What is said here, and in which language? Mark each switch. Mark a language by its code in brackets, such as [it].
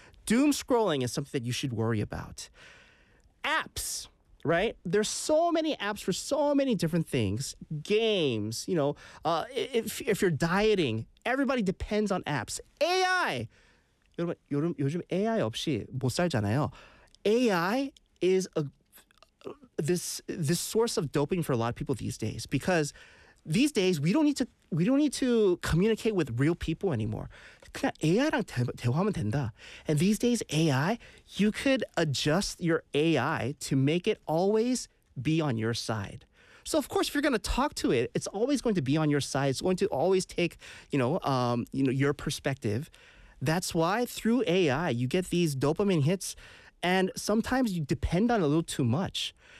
[en] Doom scrolling is something that you should worry about. Apps. Right? There's so many apps for so many different things. Games, you know, if you're dieting, everybody depends on apps. AI! [ko] 여러분, 요즘 AI 없이 못 살잖아요. [en] AI is this source of doping for a lot of people these days because these days we don't need to communicate with real people anymore. [ko] 그냥 AI랑 대화하면 된다. [en] And these days AI, you could adjust your AI to make it always be on your side. So of course, if you're going to talk to it, it's always going to be on your side. It's going to always take, you know, your perspective. That's why through AI, you get these dopamine hits. And sometimes you depend on it a little too much.